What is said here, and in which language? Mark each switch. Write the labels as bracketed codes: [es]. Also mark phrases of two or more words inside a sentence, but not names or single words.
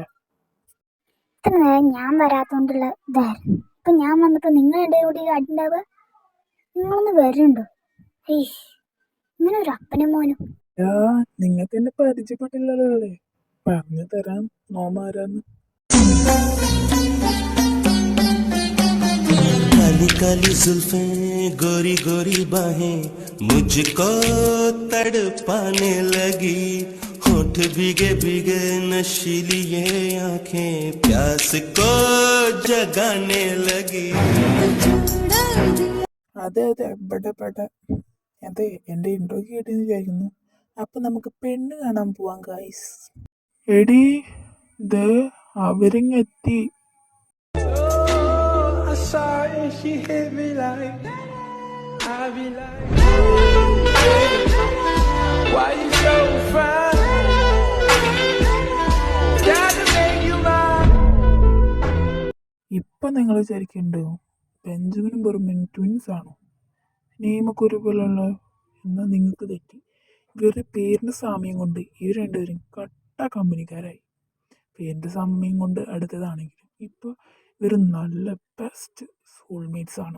[ml] ഇത്ര നേരം ഞാൻ വരാത്തോണ്ടുള്ള ഇതായിരുന്നു. ഇപ്പൊ ഞാൻ വന്നപ്പോ നിങ്ങൾ എൻ്റെ കൂടി അടിണ്ടാവുക. നിങ്ങളൊന്ന് വരുന്നുണ്ടോ? ഇങ്ങനെ ഒരു അപ്പനും മോനും. നിങ്ങൾക്ക് എന്നെ പരിചയപ്പെട്ടില്ലല്ലോ അല്ലേ? പറഞ്ഞു തരാം നോമാരാന്ന്. [hi] काली काली जुल्फें गोरी गोरी बाहें मुझको तड़पाने लगी होठ भीगे भीगे नशीली ये आंखें प्यास को जगाने लगी. [ml] അതെ അതെ, പെട്ടെ അതെ, എന്റെ ഇൻട്രോ കേട്ടെന്ന് വിചാരിക്കുന്നു. അപ്പൊ നമുക്ക് പെണ്ണ് കാണാൻ പോവാം ഗൈസ്. എടി, ഇത് അവരിങ്ങെത്തി. [en] She hit me like I be like, why you so fine? Gotta make you mine. [ml] ഇപ്പൊ നിങ്ങൾ വിചാരിക്കണ്ടോ ബെഞ്ചമിനും ബെർമിനും ട്വിൻസ് ആണോ? നെയ്മൊക്കെ ഒരുപോലുള്ള. എന്നാൽ നിങ്ങൾക്ക് തെറ്റി. ഇവരുടെ പേരിന്റെ സാമ്യം കൊണ്ട് ഇവർ രണ്ടുപേരും കട്ട കമ്പനിക്കാരായി. പേരിന്റെ സാമ്യം കൊണ്ട് അടുത്തതാണെങ്കിലും ഇപ്പൊ ഇവർ നല്ല [en] best soulmates [ml] ആണ്.